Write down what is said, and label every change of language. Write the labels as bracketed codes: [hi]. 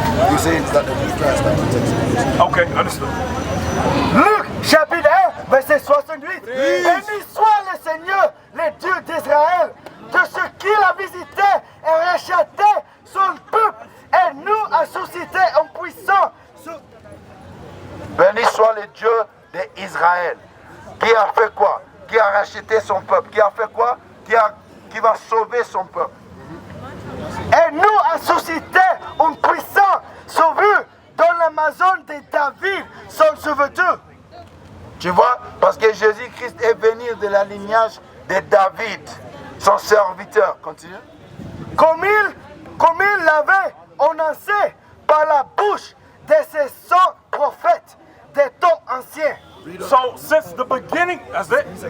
[en] He's saying it's that the Christ that protects us. Okay, understood. [fr] Luc, chapitre 1, verset 68. Béni soit le Seigneur, le Dieu d'Israël, de ce qu'il a visité et racheté son peuple et nous a suscité en puissance. Béni soit le Dieu d'Israël. Qui a fait quoi? Qui a racheté son peuple? Qui a fait quoi? Qui va sauver son peuple? Et nous a suscité une puissance sauveur dans l'Amazon de David, son serviteur. Tu vois? Parce que Jésus-Christ est venu de la lignage de David, son serviteur. Continue. Comme il l'avait annoncé par la bouche de ses 100 prophètes des temps anciens. [en] So since the beginning, that's it.